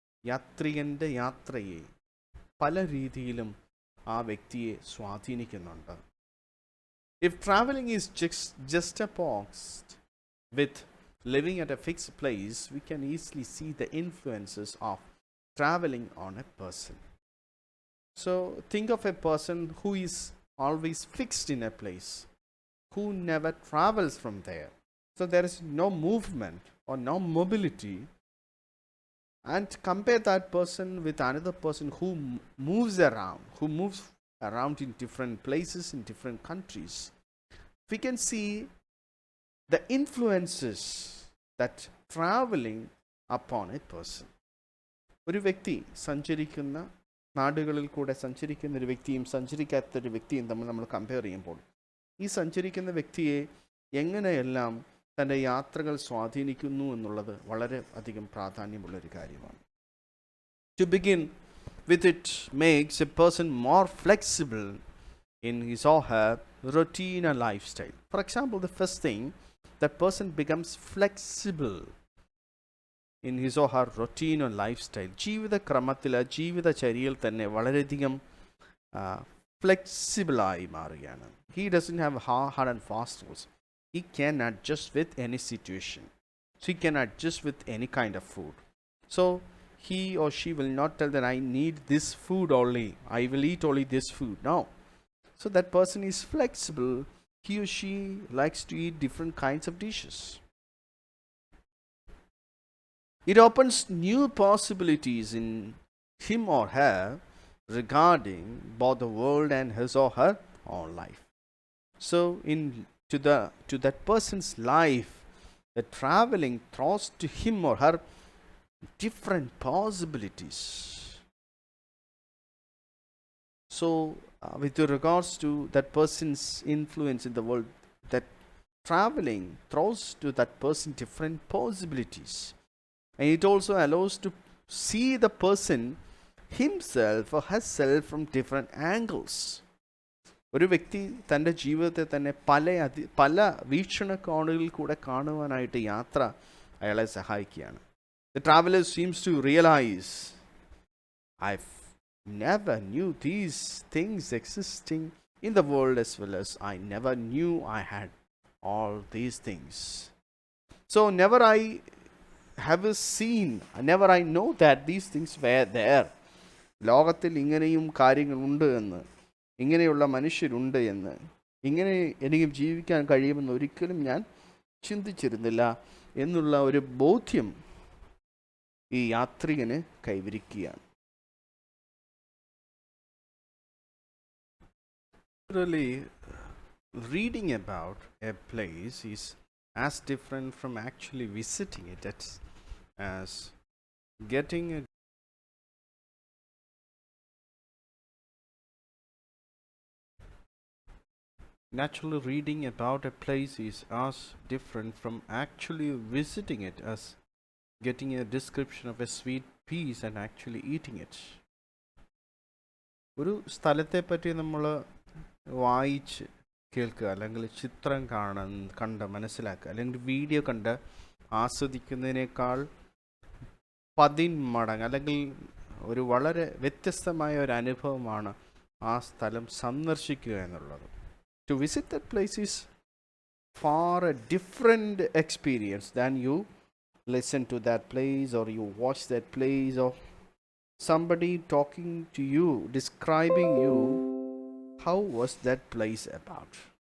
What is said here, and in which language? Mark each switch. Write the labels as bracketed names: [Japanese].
[Malayalam] യാത്രികൻ്റെ യാത്രയെ പല രീതിയിലും ആ വ്യക്തിയെ സ്വാധീനിക്കുന്നുണ്ട്. [English] If traveling is juxtaposed with living at a fixed place, we can easily see the influences of traveling on a person. So think of a person who is always fixed in a place, who never travels from there. So there is no movement or no mobility. And compare that person with another person who moves around in different places, in different countries. We can see the influences that traveling upon a person. [Malayalam] ഒരു വ്യക്തി സഞ്ചരിക്കുന്ന നാടുകളിൽ കൂടെ സഞ്ചരിക്കുന്ന ഒരു വ്യക്തിയും സഞ്ചരിക്കാത്തൊരു വ്യക്തിയും തമ്മിൽ നമ്മൾ കമ്പയർ ചെയ്യുമ്പോൾ ഈ സഞ്ചരിക്കുന്ന വ്യക്തിയെ എങ്ങനെയെല്ലാം തൻ്റെ യാത്രകൾ സ്വാധീനിക്കുന്നു എന്നുള്ളത് വളരെ അധികം പ്രാധാന്യമുള്ളൊരു കാര്യമാണ്. [English] To begin with, it makes a person more flexible in his or her routine and lifestyle. For example, the first thing, that person becomes flexible in his or her routine and lifestyle. [Malayalam] ജീവിത ക്രമത്തിൽ ജീവിതചര്യയിൽ തന്നെ വളരെയധികം ഫ്ലെക്സിബിളായി മാറുകയാണ്. [English] He doesn't have hard and fast rules. He can adjust with any situation. So he can adjust with any kind of food. So he or she will not tell that I need this food only, I will eat only this food. No. So that person is flexible. He or she likes to eat different kinds of dishes. It opens new possibilities in him or her regarding both the world and his or her own life. So to that person's life, the traveling throws to him or her different possibilities. So with regards to that person's influence in the world, that traveling throws to that person different possibilities, and it also allows to see the person himself or herself from different angles. [Malayalam] ഒരു വ്യക്തി തൻ്റെ ജീവിതത്തെ തന്നെ പല വീക്ഷണകോണുകളിൽ കൂടെ കാണുവാനായിട്ട് യാത്ര അയാളെ സഹായിക്കുകയാണ്. [English] The traveler seems to realize never knew these things existing in the world, as well as I never knew I had all these things. So never I have seen, never I know that these things were there. [Malayalam] ലോകത്തിൽ ഇങ്ങനെയും കാര്യങ്ങളുണ്ട് എന്ന്, ഇങ്ങനെയുള്ള മനുഷ്യരുണ്ട് എന്ന്, ഇങ്ങനെ എനിക്ക് ജീവിക്കാൻ കഴിയുമെന്ന് ഒരിക്കലും ഞാൻ ചിന്തിച്ചിരുന്നില്ല എന്നുള്ള ഒരു ബോധ്യം ഈ യാത്രികന് കൈവരിക്കുകയാണ്. [English] Really, reading about a place is as different from actually visiting it as getting a naturally reading about a place is as different from actually visiting it as getting a description of a sweet piece and actually eating it. [Malayalam] ഒരു സ്ഥലത്തെ പറ്റി നമ്മൾ വായിച്ച് കേൾക്കുക, അല്ലെങ്കിൽ ചിത്രം കണ്ട് മനസ്സിലാക്കുക, അല്ലെങ്കിൽ വീഡിയോ കണ്ട് ആസ്വദിക്കുന്നതിനേക്കാൾ 10 മടങ്ങ് അല്ലെങ്കിൽ ഒരു വളരെ വ്യത്യസ്തമായ ഒരു അനുഭവമാണ് ആ സ്ഥലം സന്ദർശിക്കുക എന്നുള്ളത്. [English] To visit that place is far a different experience than you listen to that place or you watch that place or somebody talking to you, describing you how was that place about.